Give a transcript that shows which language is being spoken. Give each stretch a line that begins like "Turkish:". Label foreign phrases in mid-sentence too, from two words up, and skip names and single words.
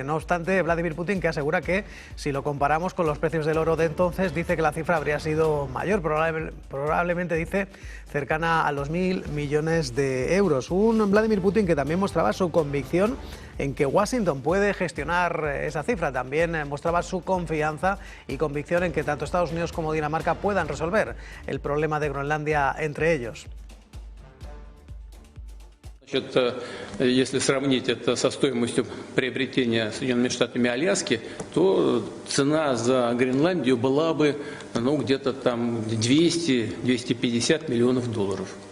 Spanish: No obstante, Vladimir Putin, que asegura que si lo comparamos con los precios del oro de entonces, dice que la cifra habría sido mayor, probablemente dice cercana a los 1.000 millones de euros. Un Vladimir Putin que también mostraba su convicción en que Washington puede gestionar esa cifra. También mostraba su confianza y convicción en que tanto Estados Unidos como Dinamarca puedan resolver el problema de Groenlandia entre ellos.
Russian: Если сравнить это со стоимостью приобретения Соединенными Штатами Аляски, то цена за Гренландию была бы где-то там 200-250 миллионов долларов.